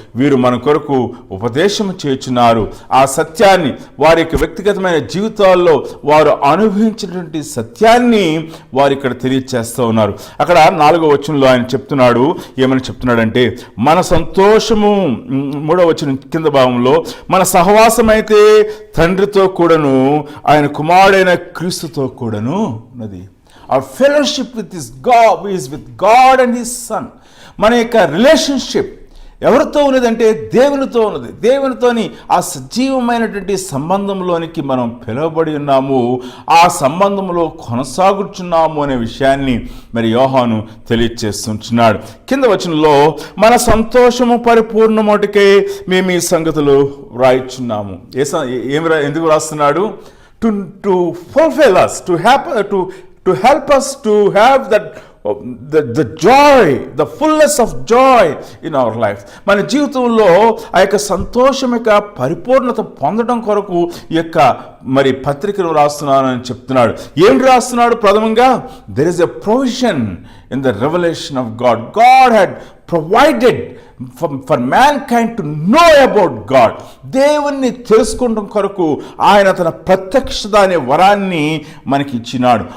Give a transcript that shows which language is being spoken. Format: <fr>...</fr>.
<te>వీరు మన కొరకు ఉపదేశం చేస్తున్నారు. ఆ సత్యాన్ని వారి యొక్క వ్యక్తిగతమైన జీవితాల్లో వారు అనుభవించినటువంటి సత్యాన్ని వారు ఇక్కడ తెలియచేస్తూ ఉన్నారు. అక్కడ 4వ వచనంలో ఆయన చెప్తున్నాడు, ఏమని చెప్తున్నాడంటే, మన సంతోషము, 3వ వచనం కింద భాగంలో, మన సహవాసం అయితే తండ్రితో కూడాను ఆయన కుమారుడైన క్రీస్తుతో కూడాను ఉన్నది.</te> <en>our fellowship with his God is with God and his son.</en> <te>మన యొక్క రిలేషన్షిప్ ఎవరితో ఉన్నదంటే దేవునితో ఉన్నది. దేవునితోని ఆ సజీవమైనటువంటి సంబంధంలోనికి మనం పిలువబడి ఉన్నాము, ఆ సంబంధంలో కొనసాగుచున్నాము అనే విషయాన్ని మరి యోహాను తెలియచేస్తుంటున్నాడు. కింద వచనంలో మన సంతోషము పరిపూర్ణమటుకే మేము ఈ సంగతులు వ్రాయిచున్నాము. ఎందుకు రాస్తున్నాడు?</te> <en>To fulfill us, to help us to have that the joy, the fullness of joy in our life.</en> <te>మన జీవితంలో ఆ యొక్క సంతోషం యొక్క పరిపూర్ణత పొందడం కొరకు ఈ యొక్క మరి పత్రికను రాస్తున్నానని చెప్తున్నాడు. ఏం రాస్తున్నాడు?</te> <en>ప్రథమంగా there is a provision in the revelation of God. God had provided for mankind to know about God.</en> <te>దేవుణ్ణి తెలుసుకోవడం కొరకు ఆయన తన ప్రత్యక్షత అనే వరాన్ని మనకి ఇచ్చినాడు.</te>